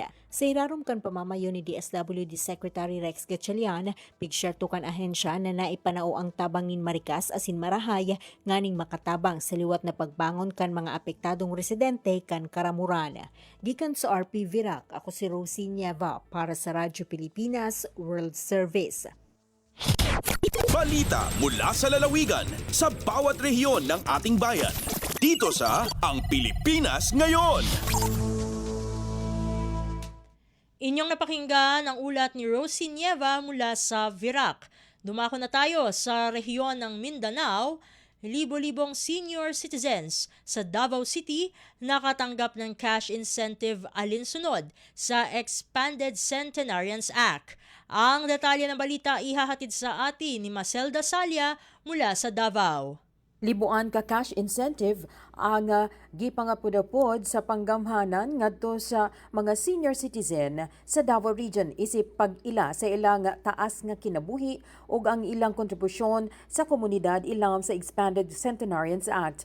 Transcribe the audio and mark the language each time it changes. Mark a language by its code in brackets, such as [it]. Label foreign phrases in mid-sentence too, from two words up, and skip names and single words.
[bik] Sa irarom kan pamamayo ni DSWD Secretary Rex Gatchalian, pigsyerto kan ahensya na naipanao ang tabang nin Maricas asin Marahay nganing makatabang sa liwat na pagbangon kan mga apektadong residente kan Caramuran. Gikan sa RP Virac, ako si Rosie Nieva para sa Radyo Pilipinas World Service. [tl] Balita mula sa lalawigan sa bawat rehiyon ng ating bayan. Dito sa Ang Pilipinas Ngayon. Inyong napakinggan ang ulat ni Rosie Nieva mula sa Virac. Dumako na tayo sa rehiyon ng Mindanao. Libo-libong [en] senior citizens [tl] sa Davao City nakatanggap ng [en] cash incentive [tl] alinsunod sa Expanded Centenarians Act. Ang detalye ng balita ihahatid sa atin ni Maselda Salya mula sa Davao. [ceb] Libuan ka [en] cash incentive [ceb] ang gipangapudapod sa panggamhanan ngadto sa mga [en] senior citizen [ceb] sa Davao Region isip pag-ila sa ilang taas nga kinabuhi ug ang ilang kontribusyon sa komunidad ilam sa Expanded Centenarians Act.